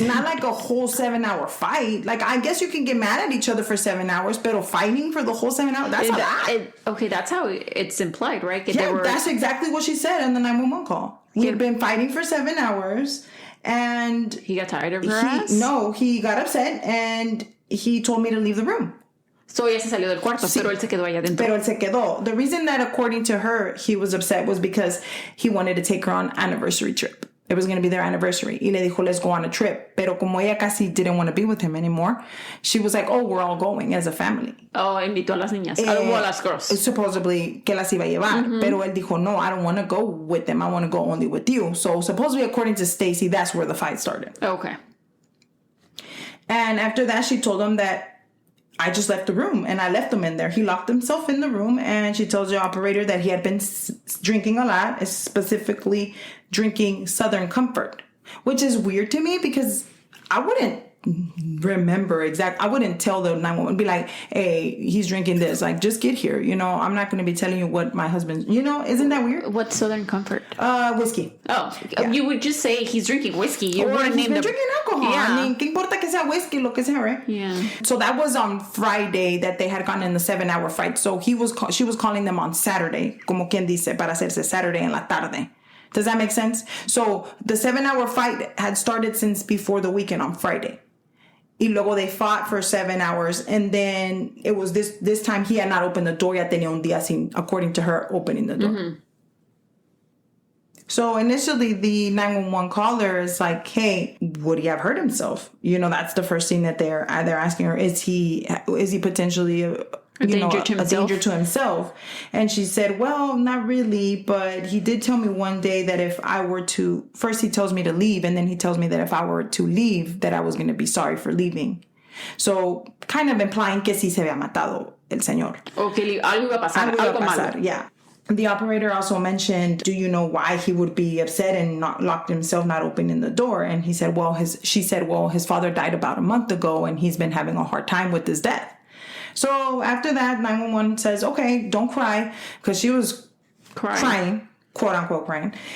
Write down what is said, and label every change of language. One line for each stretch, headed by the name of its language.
English: Not like a whole 7 hour fight. Like, I guess you can get mad at each other for 7 hours, but fighting for the whole 7 hours, that's a lot. Okay, that's how it's implied, right? That's exactly what she said on the 911 call. We had been fighting for 7 hours, and he got tired of her ass? No, he got upset, and he told me to leave the room.
Spanish: So ella se salió del cuarto, pero él se quedó allá adentro. Pero él se quedó.
English: The reason that, according to her, he was upset was because he wanted to take her on an anniversary trip. It was going to be their anniversary.
Spanish: Y le dijo,
English: let's go on a trip.
Spanish: Pero como ella casi
English: didn't want to be with him anymore, she was like, we're all going as a family.
Spanish: Oh, invitó a las niñas. A las girls. Supposedly que las iba a llevar. Mm-hmm. Pero él dijo, no,
English: I don't want to go with them. I want to go only with you. So supposedly, according to Stacey, that's where the fight started. Okay. And after that, she told him that I just left the room, and I left him in there. He locked himself in the room, and she tells the operator that he had been drinking a lot, specifically drinking Southern Comfort, which is weird to me because I wouldn't remember I wouldn't tell the 911, be like, hey, he's drinking this. Like, just get here. I'm not going to be telling you what my husband's, isn't that weird? What's Southern Comfort? Whiskey. Oh, yeah. You would just say he's drinking whiskey. You wouldn't name drinking alcohol. Yeah. I mean,
Spanish: ¿qué importa que sea whiskey, lo que sea, right?
English: Yeah. So that was on Friday that they had gotten in the 7 hour fight. So she was calling them on Saturday,
Spanish: como quien dice, para hacerse
English: Saturday
Spanish: en la tarde.
English: Does that make sense? So the 7 hour fight had started since before the weekend on Friday.
Spanish: Y luego
English: they fought for 7 hours, and then it was this time he had not opened the door.
Spanish: Ya tenía un día sin,
English: according to her, opening the door. Mm-hmm. So initially the 911 caller is like, hey, would he have hurt himself? That's the first thing that they're asking her. Is he potentially a danger to himself? And she said, well, not really, but he did tell me one day that if I were to, first he tells me to leave, and then he tells me that if I were to leave, that I was going to be sorry for leaving. So kind of implying
Spanish: que sí se había matado el señor. Okay, algo iba a pasar, algo malo.
English: Yeah. The operator also mentioned, do you know why he would be upset and not locked himself, not opening the door? And he said, she said, his father died about a month ago, and he's been having a hard time with his death. So after that, 911 says, okay, don't cry, because she was crying, quote unquote crying.